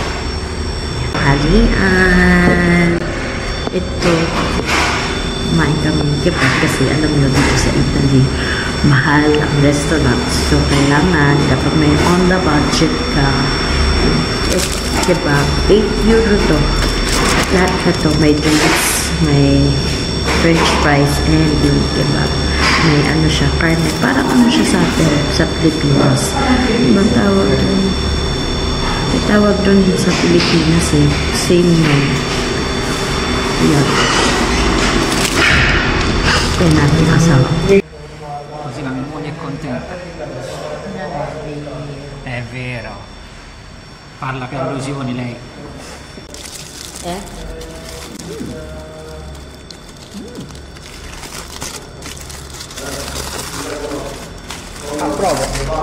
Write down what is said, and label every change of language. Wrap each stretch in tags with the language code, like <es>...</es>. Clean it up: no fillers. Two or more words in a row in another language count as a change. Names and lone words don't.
<tl>Halian. Ito, kumain kami ng kebab kasi alam nyo dito sa Italy, mahal ang restaurant. So, kailangan, dapat may</tl> <en>on the budget</en> <tl>ka. Kebab, 8 euro to. Lahat ka to, may drinks, may</tl> <en>french fries,</en> <tl>and yung kebab. May ano siya, karne. Parang ano siya sa atin, sa Pilipinas. Ibang tawag doon. May tawag doon sa Pilipinas eh.</tl> <en>Same name.</en> <tl>Yan. Kaya natin kasama.</tl> <it>Così la mia moglie è contenta. È vero. Parla per allusioni lei. Approvo.</it>